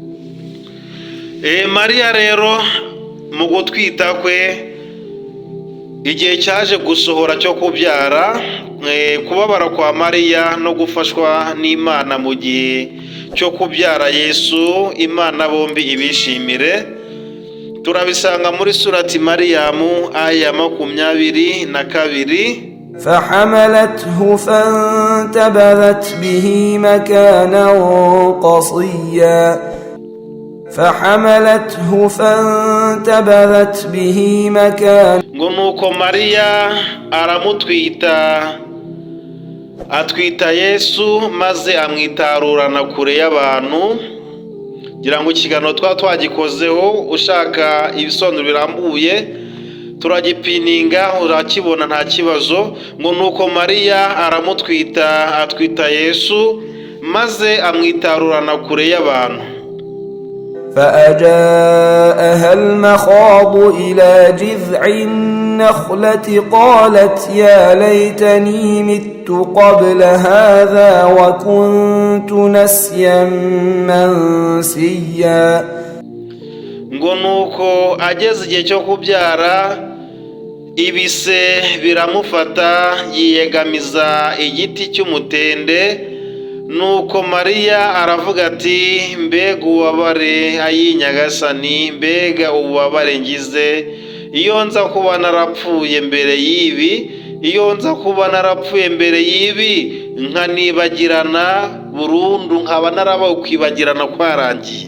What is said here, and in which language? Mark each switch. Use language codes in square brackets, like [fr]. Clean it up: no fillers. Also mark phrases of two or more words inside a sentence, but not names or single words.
[rw] Mariya rero mu gutwita kwe, igihe cyaje gusohora cyo kubyara, kubabara kwa Mariya no gufashwa n'Imana mu gihe cyo kubyara Yesu, Imana bombi ibishimire, turabisanga muri surati Mariyamu aya 22. [ar] فحملته فانتبذت به مكانا قصيا [rw] ngo nuko Mariya aramutwita, atwita Yesu, maze amwitarurana kure y'abantu. Ngira ngo ikiganiro twagikozeho, ushaka ibisobanuro birambuye turagipininga, urakibona nta kibazo. Ngo nuko Mariya aramutwita, atwita Yesu, maze amwitarurana kure y'abantu. [ar] فأجاءها المخاض إلى جذع النخلة قالت يا ليتني مت قبل هذا وكنت نسيا منسيا. [rw] ngo nuko ageze igihe cyo kubyara, ibise biramufata, yiyegamiza igiti cy'umutende. Nuko Mariya aravuga ati, mbega ububabare ay'Inyagasani, mbega ububabare ngize, iyo nza kuba narapfuye mbere y'ibi, iyo nza kuba narapfuye mbere y'ibi, nkanibagirana burundu, nkaba narabaye kwibagirana kwarangiye.